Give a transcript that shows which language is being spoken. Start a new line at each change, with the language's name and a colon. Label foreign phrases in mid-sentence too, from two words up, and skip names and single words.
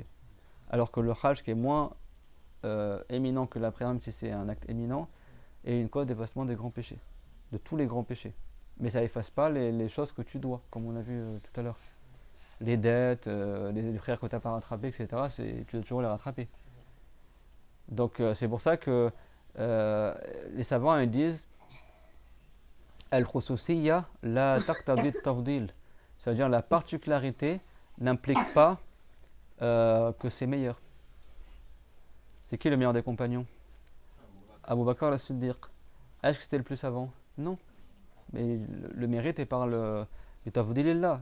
French: Alors que le hajj, qui est moins éminent que la prière, même si c'est un acte éminent, est une cause d'effacement des grands péchés, de tous les grands péchés. Mais ça efface pas les choses que tu dois, comme on a vu tout à l'heure. Les dettes, les frères que tu n'as pas rattrapés, etc., tu dois toujours les rattraper. Donc c'est pour ça que les savants ils disent
Arabic: الخصوصية لا تقتضي التفضيل.
French: C'est-à-dire la particularité n'implique pas que c'est meilleur. C'est qui le meilleur des compagnons? Abu Bakr al-Siddiq. Est-ce que c'était le plus savant? Non. Mais le mérite est par le tafdilillah.